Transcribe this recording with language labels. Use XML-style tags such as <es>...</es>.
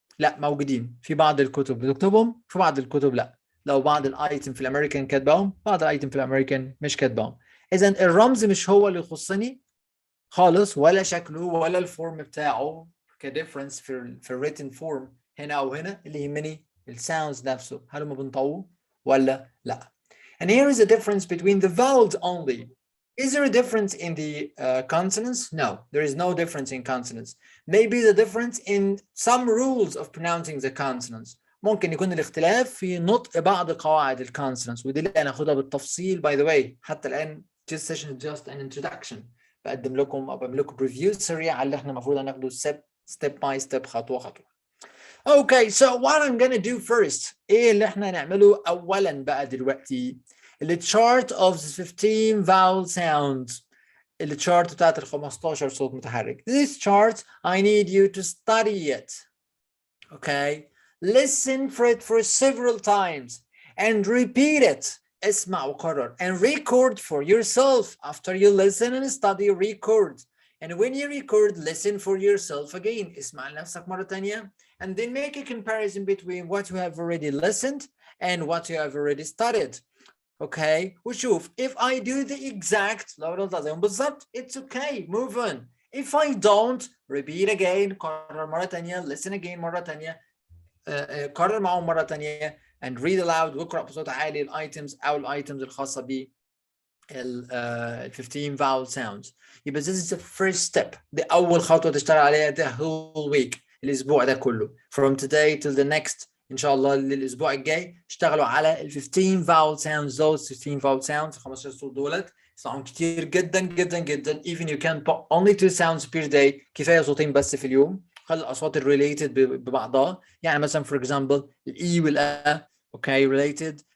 <ar>لا موجودين في بعض الكتب بتكتبهم، في بعض الكتب لا. لو بعض الايتم في الامريكان كاتباهم، بعض الايتم في الامريكان مش كاتباهم. اذا الرمز مش هو اللي يخصني خالص، ولا شكله ولا الفورم بتاعه كديفرنس في الريتن فورم هنا او هنا. اللي يهمني الساوندز نفسه، هل هم بنطقوه ولا لا.</ar> <en>And here is a difference between the vowels only. Is there a difference in the consonants? No, there is no difference in consonants. Maybe the difference in some rules of pronouncing the consonants.</en> <ar>ممكن يكون الاختلاف في نطق بعض قواعد الكونسونانتس، ودي اللي هناخدها بالتفصيل</ar> <en>by the way.</en> <ar>حتى الآن</ar> <en>this session is just an introduction.</en> <ar>بقدم لكم او بعمل لكم ريفيو سريع على اللي احنا المفروض هناخده</ar> <en>step by step</en> <ar>خطوه خطوه.</ar> <en>Okay, so what I'm gonna do first</en> <ar>ايه اللي احنا هنعمله اولا بقى دلوقتي؟</ar> <en>اللي chart of the 15 vowel sounds.</en> <ar>اللي chart بتاعت ال 15 صوت متحرك.</ar> <en>This chart I need you to study it. Okay, listen for it for several times and repeat it.</en> <ar>اسمع وقرر</ar> <en>and record for yourself. After you listen and study, record. And when you record, listen for yourself again.</en> <ar>اسمع لنفسك مرة تانية</ar> <en>and then make a comparison between what you have already listened and what you have already studied. Okay,</en> <ar>وشوف</ar> <en>if I do the exact</en> <ar>لو نطلع زيهم بالظبط</ar> <en>it's okay, move on. If I don't, repeat again.</en> <ar>قرر مرة تانية,</ar> <en>listen again</en> <ar>مرة تانية, قرر معهم مرة تانية</ar> <en>and read aloud</en> <ar>واقرأ بصوت عالي الايتمز او الايتمز الخاصة ب 15 vowel sounds.</ar> <en>يبقى this is the first step.</en> <ar>دي أول خطوة تشتغل عليها</ar> <en>the whole week.</en> <ar>الأسبوع ده كله</ar> <en>from today till the next</en> <ar>إن شاء الله للأسبوع الجاي اشتغلوا على ال 15 vowel sounds.</ar> <en>those 15 vowel sounds</en> <ar>15 صوت دولت يطلعون كتير جدا جدا جدا.</ar> <en>even you can put only 2 sounds per day.</en> <ar>كفاية صوتين بس في اليوم. خلي الأصوات related ببعضها. يعني مثلا</ar> <en>for example</en> <ar>الإي والأ okay related.</ar>